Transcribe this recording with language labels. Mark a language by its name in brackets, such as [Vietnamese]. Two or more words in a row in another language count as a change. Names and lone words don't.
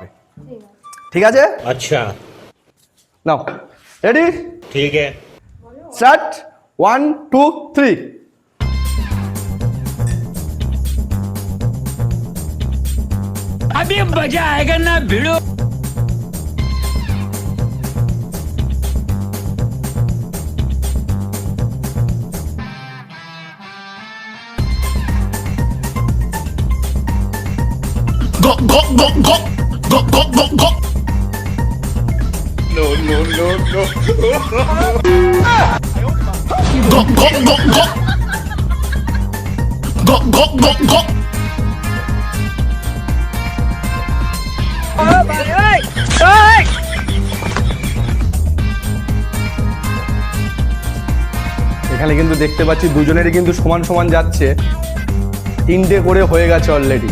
[Bangla] ঠিক আছে? আচ্ছা, নাও রেডি, ঠিক আছে। স্টার্ট। 1 2 3। [Hindi] अभी मजा आएगा ना भिड़ो। [English] Go go go go go go go go. No no no no. Go go go go. Go go go go. [Bangla] এখানে কিন্তু দেখতে পাচ্ছি দুজনেরই কিন্তু সমান সমান যাচ্ছে। 3টে করে হয়ে গেছে অলরেডি।